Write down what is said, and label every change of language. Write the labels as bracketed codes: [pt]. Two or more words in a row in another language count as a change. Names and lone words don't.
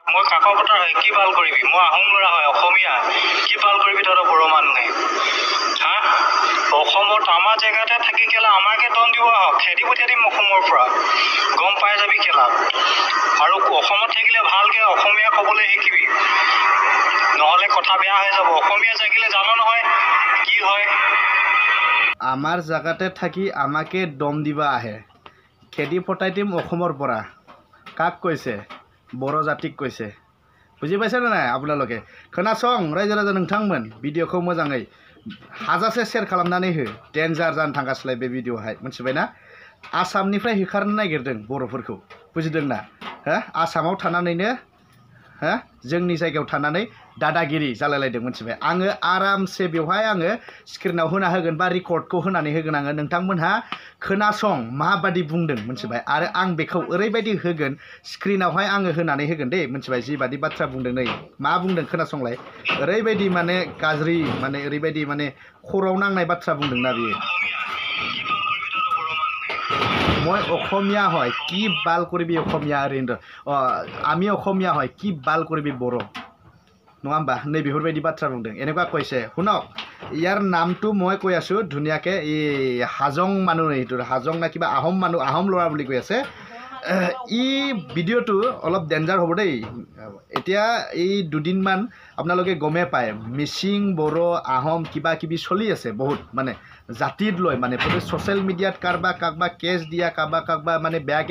[as] মই কাকৰ পথাৰ হয় কি ভাল কৰিবি মই আহোম ল'ৰা হয় অসমীয়া কি ভাল কৰিবি তহঁতৰ বড়ো মানুহে হা অসমত আমাৰ জেগাতে থাকি কেলা আমাকে দম দিব আহক খেদি পঠিয়াই দিম অসমৰ পৰা গম পাই যাবি কেলাত আৰু অসমত থাকিলে ভালকৈ অসমীয়া ক'বলৈ শিকিবি নহ'লে কথা বেয়া হৈ যাব অসমীয়া থাকিলে জানো নহয় কি হয় আমাৰ জেগাতে থাকি আমাকে দম দিবা আহে খেদি পঠাই দিম অসমৰ পৰা কাক কৈছে বড়ো জাতিক কৈছে বুজি পাইছেনে নাই আপোনালোকে [brx] खोनासं रायजो राजा नोंथांमोन भिडिअखौ मोजाङै हाजासे शेयार खालामनानै हो डेन्जार जानो थांगासिनो बे भिडिअहाय मिथिबायना आसामनिफ्राय होखारनो नागिरदों बर'फोरखौ बुजिदोंना हो आसामाव थानानैनो हो जोंनि जायगायाव थानानै दादागिरि जालायलायदों मिथिबाय आङो आरामसे बेवहाय आङो स्क्रिनाव होना होगोन बा रेकर्डखौ होनानै होगोन आङो नोंथांमोनहा खोनासं माबादि बुंदों मिथिबाय आरो आं बेखौ ओरैबायदि होगोन स्क्रिनावहाय आङो होनानै होगोन दे मिथिबाय जिबादि बाथ्रा बुंदों नै मा बुंदों खोनासंलाय ओरैबायदि माने गाज्रि माने ओरैबायदि माने खर'आव नांनाय बाथ्रा बुंदोंना बियो [as] মই অসমীয়া হয় কি বাল কৰিবি অসমীয়া ओरैनो আমি অসমীয়া হয় কি বাল কৰিবি [brx] बर' नङा होमबा नै बेफोरबायदि बाथ्रा बुंदों [as] এনেকুৱা কৈছে শুনক ইয়াৰ নামটো মই কৈ আছোঁ ধুনীয়াকৈ এই হাজং মানুহ এইটো হাজং না কিবা আহোম মানুহ আহোম ল'ৰা বুলি কৈ আছে ই ভিডিঅ'টো অলপ ডেঞ্জাৰ হ'ব দেই এতিয়া এই দুদিনমান আপোনালোকে গমে পায় মিচিং বড়ো আহোম কিবা কিবি চলি আছে বহুত মানে জাতিত লৈ মানে [en] social media [as] কাৰোবা কেছ দিয়া কাৰোবা মানে বেয়াকৈ